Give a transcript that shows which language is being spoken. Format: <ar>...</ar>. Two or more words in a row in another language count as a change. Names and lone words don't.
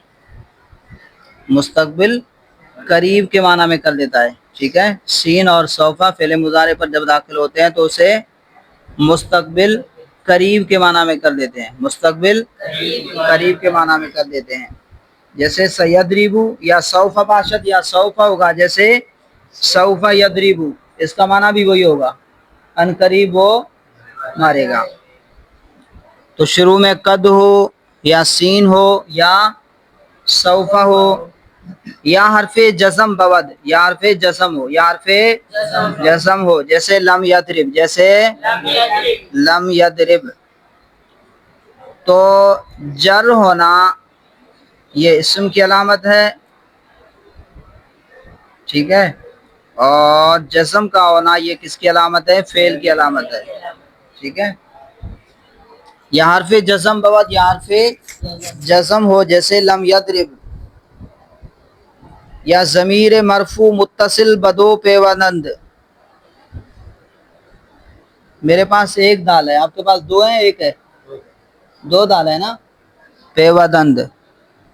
<ur>مستقبل قریب کے معنی میں کر دیتا ہے, ٹھیک ہے. سین اور سوفا فعل مضارع پر جب داخل ہوتے ہیں تو اسے مستقبل قریب کے معنی میں کر دیتے ہیں, مستقبل قریب کے معنی میں کر دیتے ہیں. جیسے سیدربو</ur> <fa>یا سوف باشد,</fa> <ur>یا سوف ہوگا, جیسے</ur> <ar>سوف یدربو,</ar> <ur>اس کا معنی بھی وہی ہوگا, ان قریب وہ مارے گا. تو شروع میں قد ہو, یا سین ہو, یا سوف ہو,</ur> <fa>یا حرف جزم بود,</fa> <ur>یا حرف جزم ہو, یا حرف جزم ہو, جیسے</ur> <ar>لم یضرب,</ar> <ur>جیسے</ur> <ar>لم یضرب.</ar> <ur>تو جر ہونا یہ اسم کی علامت ہے, ٹھیک ہے, اور جزم کا ہونا یہ کس کی علامت ہے؟ فعل کی علامت ہے, ٹھیک ہے.</ur> <fa>یا حرف جزم بود,</fa> <ur>یا حرف جزم ہو, جیسے</ur> <ar>لم یضرب.</ar> <fa>یا ضمیر مرفوع متصل بدو پیونند,</fa> <ur>میرے پاس ایک دال ہے, آپ کے پاس دو ہیں, ایک ہے, دو دال ہے نا.</ur>